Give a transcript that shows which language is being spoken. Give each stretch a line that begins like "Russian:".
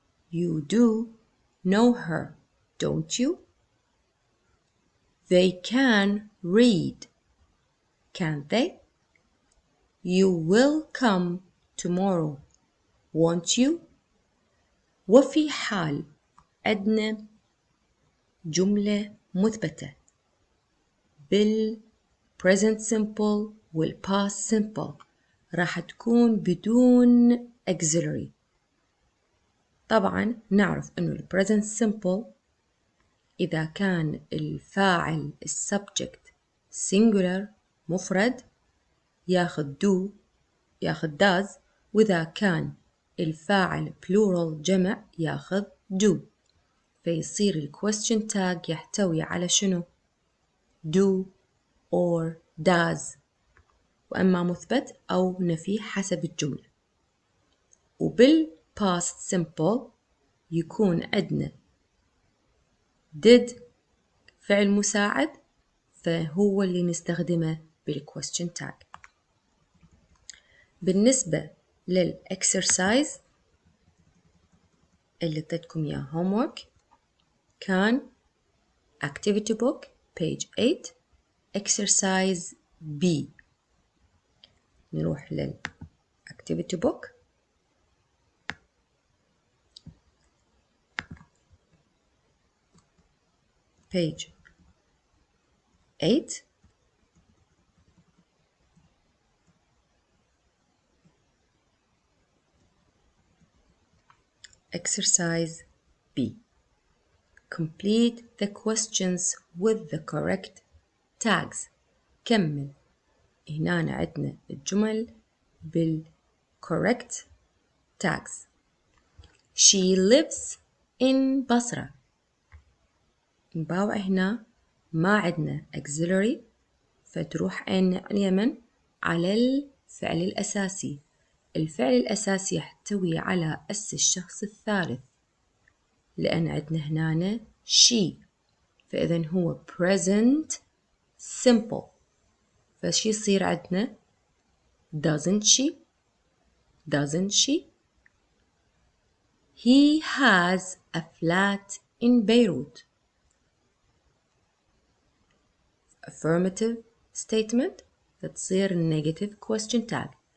English: You do know her, don't you? They can read, can't they? You will come tomorrow, won't you?
Arabic: وفي حال عندنا جملة مثبتة بال present simple وال past simple راح تكون بدون auxiliary. طبعا نعرف إنه ال present simple إذا كان الفاعل subject singular مفرد ياخذ do ياخذ does، وإذا كان الفاعل plural جمع ياخذ do. فيصير ال question tag يحتوي على شنو؟
English: do or does،
Arabic: وأما مثبت أو نفي حسب الجملة. وبال past simple يكون عندنا did فعل مساعد، فهو اللي نستخدمه بال question tag. بالنسبة للإكسرسايز اللي اديتكم إياه homework كان
English: activity book page 8 exercise B.
Arabic: نروح لل
English: activity book page 8 exercise B. Complete the questions with the correct tags.
Arabic: كمل. هنا عندنا الجمل بال correct tags.
English: She lives in بصرة.
Arabic: نباوع هنا ما عندنا auxiliary فتروح عين اليمن على الفعل الأساسي. الفعل الأساسي يحتوي على أس الشخص الثالث لأن عندنا هنا she فإذن هو present simple فشي يصير عندنا
English: doesn't she he has a flat in Beirut. Affirmative statement
Arabic: فتصير
English: negative question tag.